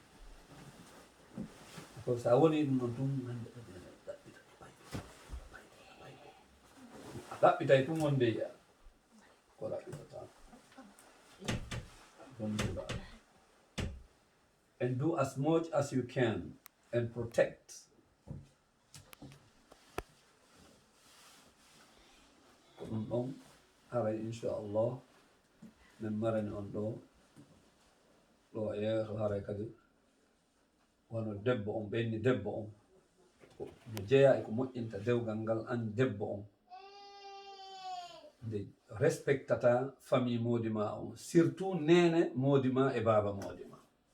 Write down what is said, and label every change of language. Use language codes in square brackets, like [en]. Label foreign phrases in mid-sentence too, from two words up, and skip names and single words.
[en] Because I want him not to that bit I one day. Don't do that. And do as much as you can and protect. [ff] On haray inshallah min marani on ɗo yeeso haray kadi wono debbo on ɓenni debbo on mo jeeya e ko moƴƴinta dewgal ngal an debbo on nde respectata famille moodi ma on surtout nene moodi ma e baba moodi ma